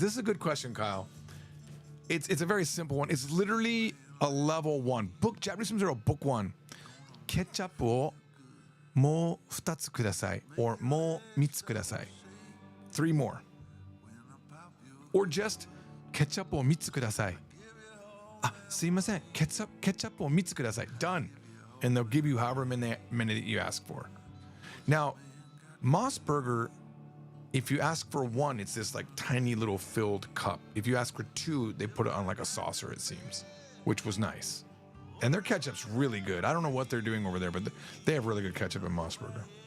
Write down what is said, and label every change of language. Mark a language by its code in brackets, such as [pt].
[en] This is a good question, Kyle. It's a very simple one. It's literally a level 1. Book Japanese from Zero, book 1. [ja] Ketchup o mo 2つください or mo 3つください. [en] 3 more. [ja] Or just ketchup o 3つください. すいません ketchup o 3つください. [en] Done. And they'll give you however many that you ask for. Now, Moss Burger, if you ask for 1, it's this like tiny little filled cup. If you ask for 2, they put it on like a saucer, it seems, which was nice. And their ketchup's really good. I don't know what they're doing over there, but they have really good ketchup at Moss Burger.